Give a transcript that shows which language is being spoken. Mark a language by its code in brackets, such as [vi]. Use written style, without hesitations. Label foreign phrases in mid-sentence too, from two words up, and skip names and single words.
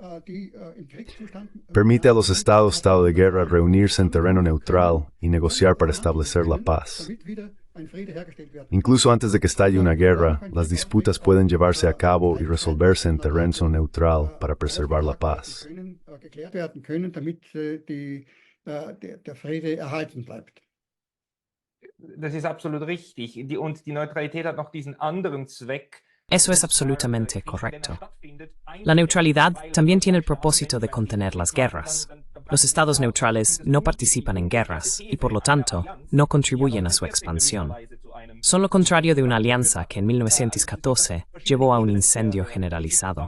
[es] Permite a los estados de guerra reunirse en terreno neutral y negociar para establecer la paz. Incluso antes de que estalle una guerra, las disputas pueden llevarse a cabo y resolverse en terreno neutral para preservar la paz. [de] Das ist absolut richtig. Und die Neutralität hat noch diesen anderen Zweck. [es] Eso es absolutamente correcto. La neutralidad también tiene el propósito de contener las guerras. Los estados neutrales no participan en guerras y, por lo tanto, no contribuyen a su expansión. Son lo contrario de una alianza que en 1914 llevó a un incendio generalizado.